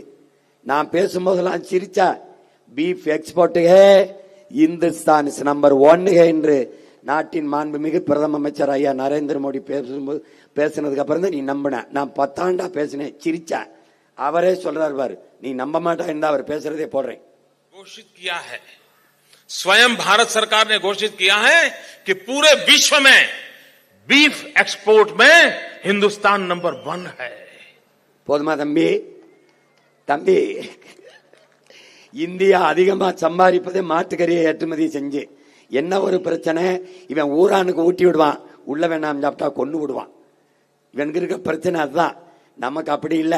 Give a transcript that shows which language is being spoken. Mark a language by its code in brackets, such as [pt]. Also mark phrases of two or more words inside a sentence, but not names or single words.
[ta] நான் பேசும்போதெல்லாம் சிரிச்சா, [en] beef export ke Hindustan is number 1 [ta] என்று நாட்டின் மாண்புமிகு பிரதம அமைச்சர் ஐயா நரேந்திர மோடி பேசினதுக்கு அப்புறம் தான் நீ நம்பின. நான் 10 ஆண்டா பேசினேன், சிரிச்சா. அவரே சொல்றாரு பாரு, நீ நம்ப மாட்டா இருந்தா அவர் பேசுறதே போடுறேன். [hi] घोषित किया है, स्वयं भारत सरकार ने घोषित किया है कि पूरे विश्व में [en] beef export [hi] में हिंदुस्तान नंबर 1 है. [ta] போதுமா தம்பி? இந்தியா அதிகமா சம்பாதிப்பதே மாட்டுக்கறியை ஏற்றுமதி செஞ்சு. என்ன ஒரு பிரச்சனை, இவன் ஊரானுக்கு ஊட்டி விடுவான், உள்ள வேணாம் சாப்பிட்டா கொண்டு விடுவான். இவனுக்கு இருக்க பிரச்சனை அதுதான். நமக்கு அப்படி இல்லை.